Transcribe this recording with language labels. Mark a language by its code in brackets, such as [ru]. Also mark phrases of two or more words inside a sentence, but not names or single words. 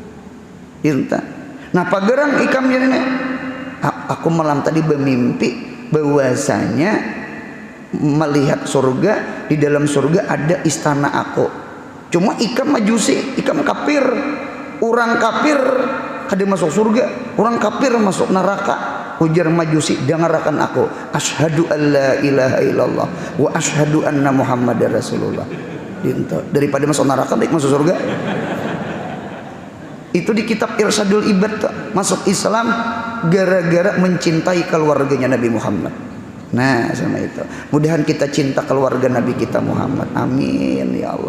[bjn] Nah pagerang Ikam ini, aku malam tadi bermimpi bahwasanya melihat surga, di dalam surga ada istana aku. Cuma Ikam Majusi, Ikam kafir. Orang kafir kada masuk surga, orang kafir masuk neraka. Ujar Majusi, dengarkan aku, [ar] أشهد أن لا إله إلا الله وأشهد أن محمدا رسول الله. [id] Daripada masuk neraka baik masuk surga. Itu di kitab Irsyadul Ibad, masuk Islam gara-gara mencintai keluarganya Nabi Muhammad. [bjn] Nah sama itu, mudahan kita cinta keluarga Nabi kita Muhammad, amin ya Allah.